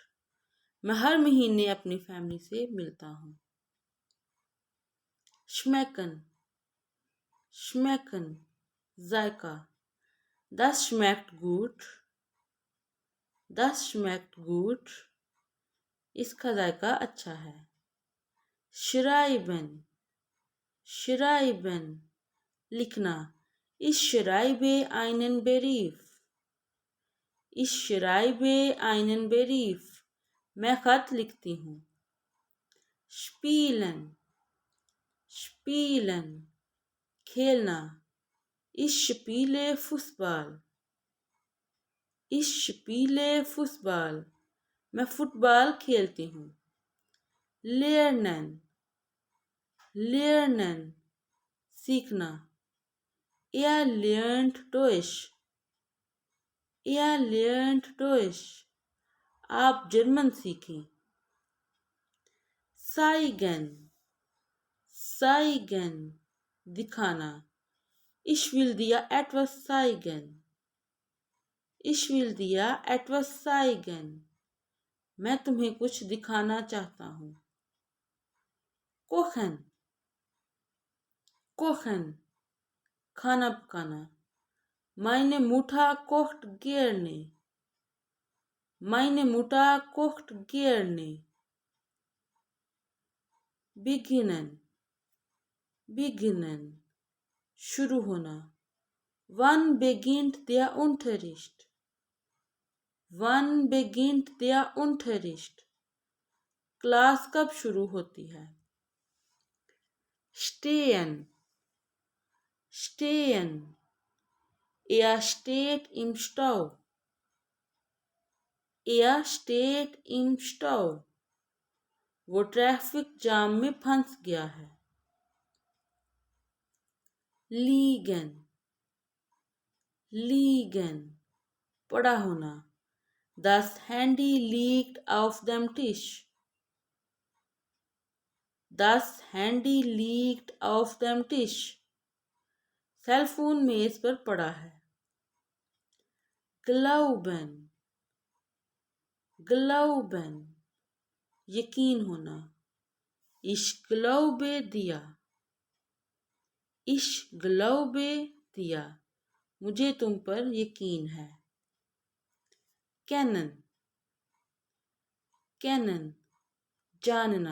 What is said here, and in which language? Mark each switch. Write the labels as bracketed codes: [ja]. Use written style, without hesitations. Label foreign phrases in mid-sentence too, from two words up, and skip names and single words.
[hi] मैं हर महीने अपनी फैमिली से मिलता हूँ. [de] Schmecken. Schmecken. जायका. Das schmeckt gut. Das schmeckt gut. [hi] इसका जायका अच्छा है. [de] Schreiben. Schreiben. लिखना. Ich schreibe einen Brief. Ich schreibe einen Brief. [hi] मैं खत लिखती हूँ. [de] Spielen. Spielen. खेलना. Ich spiele Fußball. Ich spiele Fußball. [hi] मैं फुटबॉल खेलती हूँ. [de] Lernen. Lernen. सीखना. Er lernt Deutsch. Er lernt Deutsch. [hi] आप जर्मन सीखें. [de] Zeigen. Zeigen. दिखाना. Ich will dir etwas zeigen. Ich will dir etwas zeigen. [hi] मैं तुम्हें कुछ दिखाना चाहता हूँ. [de] Kochen. Kochen. [hi] खाना पकाना. [de] Meine Mutter kocht gerne. Meine Mutter kocht gerne. Beginnen. Beginnen. [hi] शुरू होना. [de] Wann beginnt der Unterricht? Wann beginnt der Unterricht? [hi] क्लास कब शुरू होती है? [de] Stehen. Stehen. Er steht im Stau. Er steht im Stau. [hi] वो [en] traffic jam [hi] में फंस गया है. [de] Liegen. Liegen. [hi] पड़ा होना. [de] Das Handy liegt auf dem Tisch. Das Handy liegt auf dem Tisch. [en] cell phone [hi] मेज पर पड़ा है. [de] Glauben. Glauben. [hi] यकीन होना. [de] Ich glaube dir. Ich glaube dir. [hi] मुझे तुम पर यकीन है. [de] Kennen. Kennen. जानना.